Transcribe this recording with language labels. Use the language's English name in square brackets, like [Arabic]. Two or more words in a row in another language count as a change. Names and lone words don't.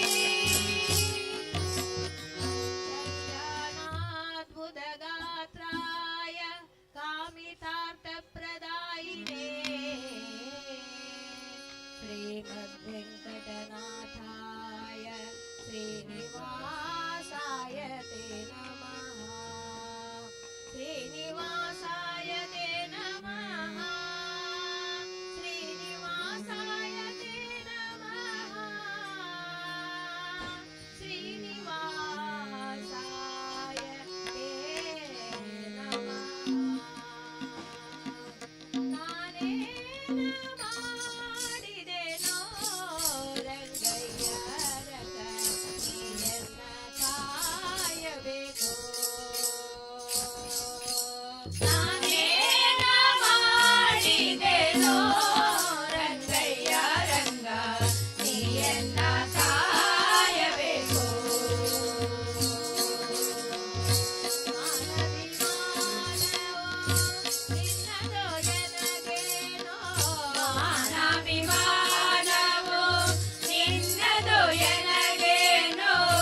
[Sanskrit] ಕಲ್ಯಾಣಾದ್ಭುತಗಾತ್ರಾಯ ಕಾಮಿತಾರ್ಥಪ್ರದಾಯಿನೇ ಶ್ರೀಮದ್ವೆಂಕಟನಾಥಾಯ ಶ್ರೀನಿವಾಸಾಯ ತೇ ನಮಃ ಶ್ರೀನಿವಾಸಾಯ ತೇ ನಮಃ ಶ್ರೀನಿವಾಸಾಯ ತೇ ನಮಃ ಶ್ರೀನಿವಾಸಾಯ ತೇ ನಮಃ [Kannada] ನಾನೇನ ಮಾಡಿದೆನೋ ರಂಗಯ್ಯ ರಗ ನೀಯನ್ನ ಕಾಯಬೇಕು ನಾನೇನ ಮಾಡಿದೆನೋ ರಂಗಯ್ಯ ರಂಗ ನೀಯನ್ನ ಕಾಯಬೇಕು ಮಾನವಿಮಾನವೋ ನಿನ್ನದು ಎನಗೇನೋ